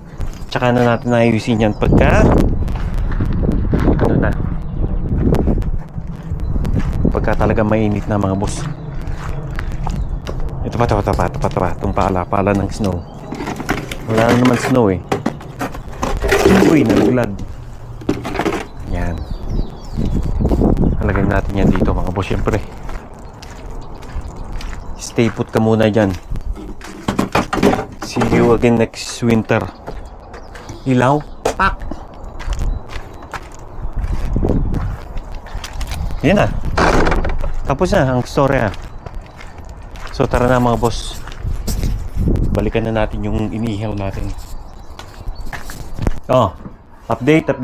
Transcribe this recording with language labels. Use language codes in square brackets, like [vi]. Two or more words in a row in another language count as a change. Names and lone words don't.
[tl] Tsaka na natin ayusin yan pagka ano na, pagka talaga mainit na mga boss. Ito pa itong pala ng snow. Wala na naman snow eh. Uy, nalaglag. Yan, halagay natin yan dito mga boss. Syempre [en] stay put [tl] ka muna dyan. [en] See you again next winter. [tl] Ilaw, pak. Yan na. Tapos na ang story ah. So tara na mga boss. Balikan na natin yung inihaw natin. Oh, update.